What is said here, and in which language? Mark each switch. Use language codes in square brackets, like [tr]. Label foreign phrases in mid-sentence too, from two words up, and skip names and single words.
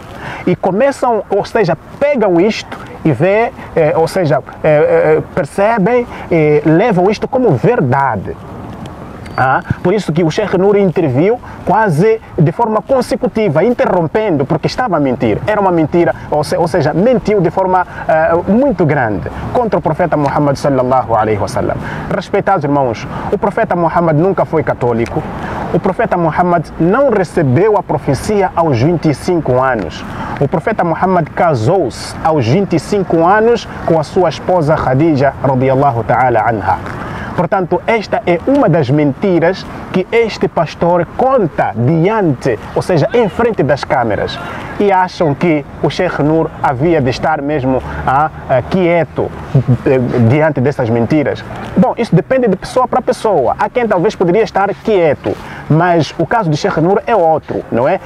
[pt] E começam, ou seja, pegam isto e vê, percebem e levam isto como verdade. Por isso que o Sheikh Nour interviu quase de forma consecutiva, interrompendo, porque estava a mentir. Era uma mentira, ou seja, mentiu de forma muito grande contra o profeta Muhammad [ar] صلى الله عليه وسلم. [pt] Respeitados irmãos, o profeta Muhammad nunca foi católico. O profeta Muhammad não recebeu a profecia aos 25 anos. O profeta Muhammad casou-se aos 25 anos com a sua esposa Khadija [ar] رضي الله تعالى عنها. [pt] Portanto, esta é uma das mentiras que este pastor conta diante, ou seja, em frente das câmeras. E acham que o Sheikh Nour havia de estar mesmo quieto diante dessas mentiras. Bom, isso depende de pessoa para pessoa. Há quem talvez poderia estar quieto, mas o caso do Sheikh Nour é outro, não é?